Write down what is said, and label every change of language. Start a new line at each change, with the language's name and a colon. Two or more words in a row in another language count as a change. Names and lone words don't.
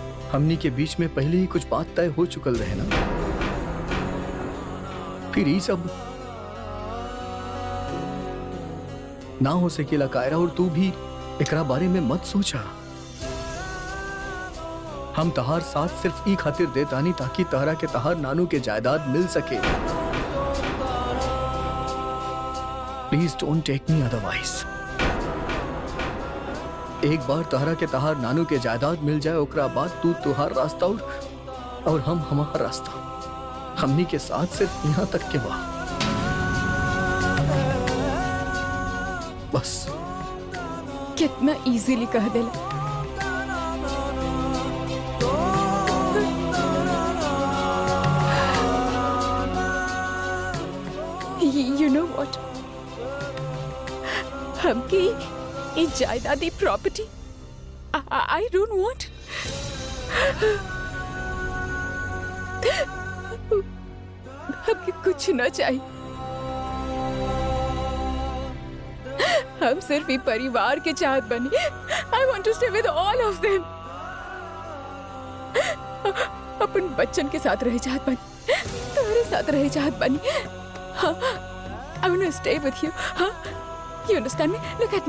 Bhojpuri: हमनी के बीच में पहले ही कुछ बात तय हो चुकल रहे ना, फिर ये सब ना हो सकेला कायरा। और तू भी एकरा बारे में मत सोचा। हम तहार साथ सिर्फ ई खातिर देतानी ताकि तहरा के तहार नानू के जायदाद मिल सके।
English: please don't take me otherwise.
Bhojpuri: एक बार तहरा के तहार नानू के जायदाद मिल जाए, ओकरा बाद तू तुहार रास्ता और हम हमारा रास्ता। हमनी के साथ सिर्फ यहाँ तक के बा, बस। कितना इजीली कह देला।
English: You know what?
Bhojpuri: हमकी इस जायदादी प्रॉपर्टी
English: I don't want.
Bhojpuri: हमके कुछ ना चाहिए। हम सिर्फ ये परिवार के चाहत बने।
English: I want to stay with all of them.
Bhojpuri: अपन बच्चन के साथ रह चाहत बने, तुम्हारे साथ रह चाहत बने। हाँ,
English: I want to stay with you. हाँ, you understand me? Look at me.